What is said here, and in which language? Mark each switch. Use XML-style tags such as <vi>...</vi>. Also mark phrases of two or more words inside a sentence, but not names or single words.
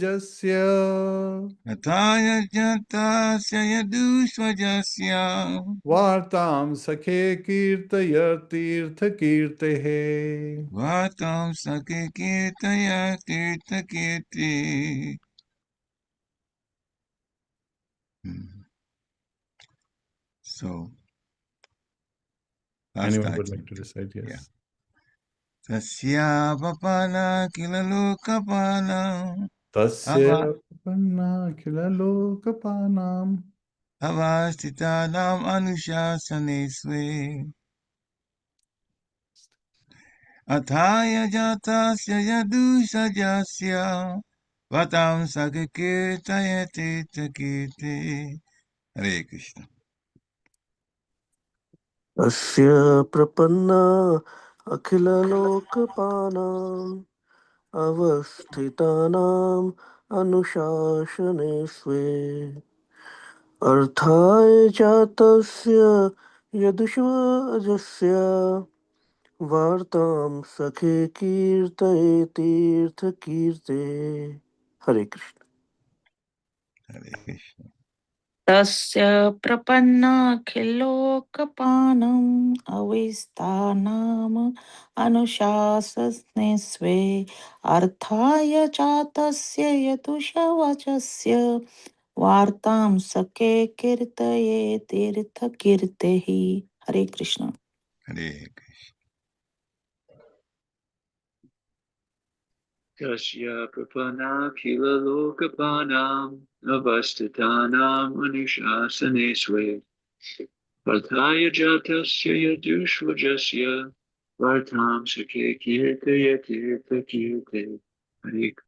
<sa>arthāya jātasya yaduṣv vārtāṁ sakhe kīrtaya tīrtha-kīrteḥ vārtāṁ sakhe kīrtaya tīrtha-kīrteḥ.</sa> <en>So, anyone would like to recite? Yes.</en> <sa>Tasya prapannākhila-lokapānām Tasya prapannākhila-lokapānām avasthitānām anuśāsane sve arthāya jātasya yaduṣv vārtāṁ sakhe kīrtaya tīrtha-kīrteḥ. Hare Krishna. tasya prapannākhila-lokapānām avasthitānām anuśāsane sve arthāya jātasya yaduṣv vārtāṁ sakhe kīrtaya tīrtha-kīrteḥ. Hare Krishna. Hare Krishna. Tasya prapannākhila-lokapānām avasthitānām anuśāsane sve arthāya jātasya yaduṣv vārtāṁ sakhe kīrtaya tīrtha-kīrteḥ. Hare Krishna. Hare Krishna. Tasya prapannākhila-lokapānām avasthitānām anuśāsane sve arthāya jātasya yaduṣv vārtāṁ sakhe kīrtaya tīrtha-kīrteḥ. Hare</sa>